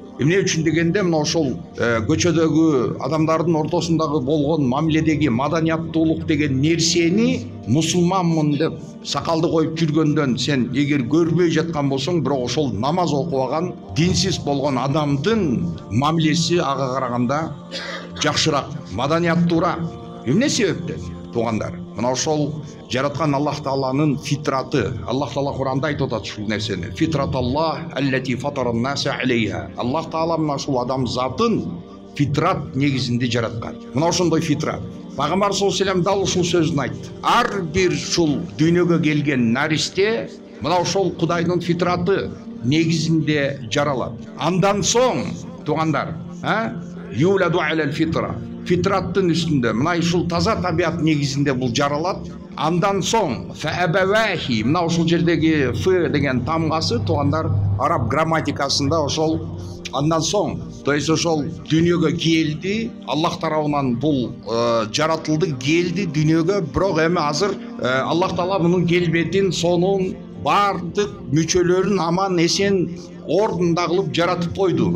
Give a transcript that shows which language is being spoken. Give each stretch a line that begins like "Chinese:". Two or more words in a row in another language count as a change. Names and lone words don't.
Kyrgyz: Эмне үчүн дегенде, мына ошол көчөдөгү адамдардын ортосундагы болгон мамиледеги маданияттуулук деген нерсени мусулманмын деп сакалды коюп жүргөндөн сен эгер көрбөй жаткан болсоң, бирок ошол намаз окубаган, динсиз болгон адамдын мамилеси ага караганда жакшыраак, маданияттуураак. Эмне себептен? Туугандар, мына ошол жараткан Аллах Тааланын фитраты. Аллах Таала Кур'анда айтып атат ушул нерсени.
Arabic: فطرة الله التي فطر الناس عليها.
Kyrgyz: Аллах Таала мына ушул адам затын фитрат негизинде жараткан. Мына ошондой фитрат. Пайгамбар
Arabic: صلى الله عليه و سلم
Kyrgyz: дал ушул сөзүн айтты. Ар бир ушул дүйнөгө келген наристе мына ошол Кудайдын фитраты негизинде жаралат. Андан соң, туугандар,
Arabic: يولد على الفطرة.
Kyrgyz: Фитраттын үстүндө мына ушул таза табиат негизинде бул жаралат. Андан соң фаабавахи, мына ушул жердеги ф деген тамгасы, туугандар, араб грамматикасында ошол андан соң,
Russian: то есть
Kyrgyz: ошол дүйнөгө келди, Аллах тарабынан бул жаратылды, келди дүйнөгө, бирок эми азыр Аллах Таала мунун келбетин, сонун бардык мүчөлөрүн аман эсен ордунда кылып жаратып койду.